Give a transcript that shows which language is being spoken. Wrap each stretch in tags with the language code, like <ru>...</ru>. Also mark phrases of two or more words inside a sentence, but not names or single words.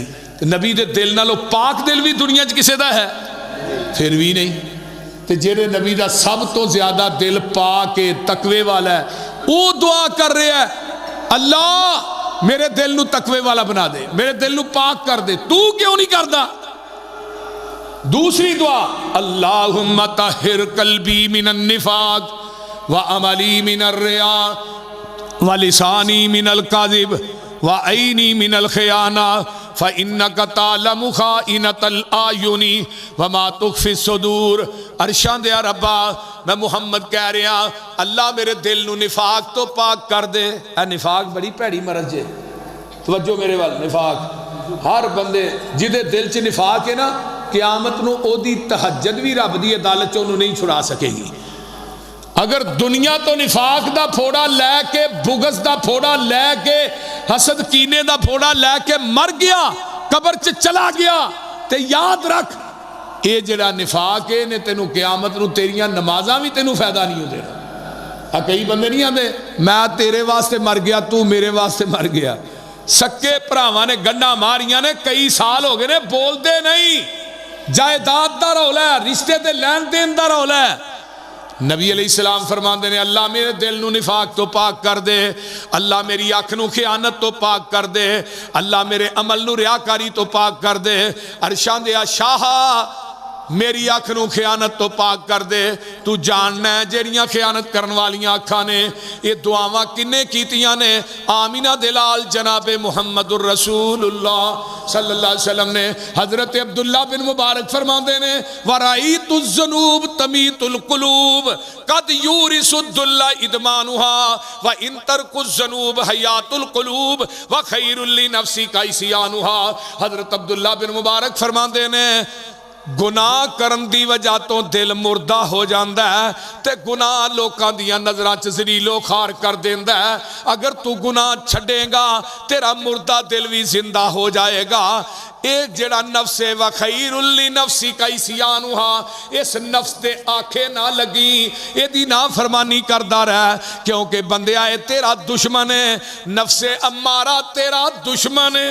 <pa>نبی دے دل نالوں پاک دل بھی دنیا چ کسے دا ہے؟ پھر بھی نہیں۔ تے جڑے نبی دا سب تو زیادہ دل پاک ہے، تقوی والا ہے، وہ دعا کر رہے ہیں اللہ میرے دل نو تقوی والا بنا دے، میرے دل نو پاک کر دے، تو کیوں نہیں کردا؟ دوسری دعا</pa> <ar>اللہم طہر قلبی من النفاق وعملی من الریا ولسانی من الکذب وعینی من الخیانہ فَإِنَّكَ تَعْلَمُ خَائِنَةَ الْأَعْيُنِ وَمَا تُخْفِي الصُّدُورُ۔</ar> <pa>عرشاں دیا ربا میں محمد کہہ رہا ہاں اللہ میرے دل نو نفاق تو پاک کر دے۔ اے نفاق بڑی پیڑی مرض ہے، توجہ میرے وال۔ نفاق ہر بندے جدے دل چ نفاق ہے نا قیامت نو او دی تہجد بھی رب دی عدالت چوں نہیں چھڑا سکے گی۔ اگر دنیا تو نفاق دا پھوڑا لے کے، بغض دا پھوڑا لے کے، حسد کینے دا پھوڑا لے کے مر گیا، قبر چ چلا گیا، تے یاد رکھ اے جڑا نفاق ہے نے تینوں قیامت نو تیریاں نمازاں بھی تینوں فائدہ نہیں ہو دینا۔ کئی بندے نہیں آندے میں تیرے واسطے مر گیا، تو میرے واسطے مر گیا۔ سکے بھراواں نے گنڈا ماریاں نے، کئی سال ہو گئے نے، بول دے نہیں، جائیداد دا رولا ہے، رشتے دے لین دین دا رولا ہے۔ نبی</pa> <ar>علیہ السلام</ar> <pa>فرماندے نے اللہ میرے دل نو نفاق تو پاک کر دے، اللہ میری آنکھ نو خیانت تو پاک کر دے، اللہ میرے عمل نو ریاکاری تو پاک کر دے۔ عرشاں دیا شاہا میری آنکھ نو خیانت تو پاک کر دے، تو جاننا ہے جیڑیاں خیانت کرن والیاں آنکھاں نے یہ دعاواں کنے کیتیاں نے؟ آمینہ دلال جناب محمد الرسول اللہ</pa> <ar>صلی اللہ علیہ وسلم</ar> <pa>نے۔ حضرت عبداللہ بن مبارک فرماندے نے</pa> <ar>وَرَأَيْتُ الذُّنُوبَ تَمِيتُ الْقُلُوبَ قَدْ يُورِثُ الذُّلَّ إِدْمَانُهَا وَإِن تَرْكُ الذُّنُوبَ حَيَاةُ الْقُلُوبِ وَخَيْرٌ لِنَفْسِكَ عِصْيَانُهَا۔</ar> <pa>حضرت عبداللہ بن مبارک فرماندے نے گناہ کرن دی وجہ تو دل مردہ ہو جاندہ ہے، تے گناہ لوکاں دیاں نظراں چ ذلیل و خوار کر دیندہ ہے۔ اگر تو گناہ چھڑے گا تیرا مردہ دل بھی زندہ ہو جائے گا۔ ایک جڑا نفس ہے</pa> <ar>وخیر لنفسی کا عصیانھا،</ar> <pa>اس نفس دے آنکھیں نہ لگی اے دی نافرمانی کردا رہا، کیونکہ بندیا اے تیرا دشمن ہے، نفس امارہ تیرا دشمن ہے۔</pa>